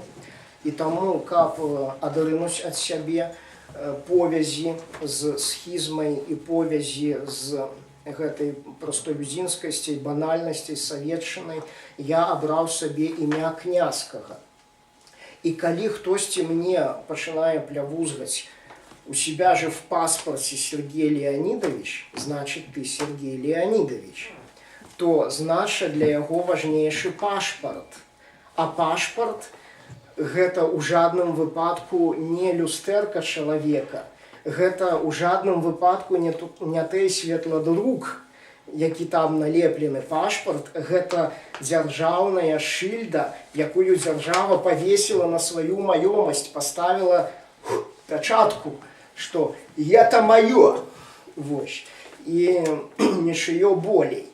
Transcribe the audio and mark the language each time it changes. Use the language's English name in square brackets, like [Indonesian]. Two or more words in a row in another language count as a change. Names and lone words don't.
[Belarusian] І таму, каб адрынуць ад сябе повязі з схізмай і повязі з гэтай простолюдзінскасцей, банальнасцей, савецчынай, я абраў сабе імя князькага. І калі хтосьці мне пачынае плявузгаць, [Russian] у себя же в паспорте Сергей Леонидович, значит, ты Сергей Леонидович, [Belarusian] то значит для яго важнейшы пашпарт. А пашпарт гэта ў жадным выпадку не люстэрка чалавека, гэта ў жадным выпадку не той светладрук, які там налеплены. Пашпарт гэта дзяржаўная шыльда, якую дзяржава павесіла на сваю маёмасць, паставіла пячатку, што это маё, вось, і нічыё болей.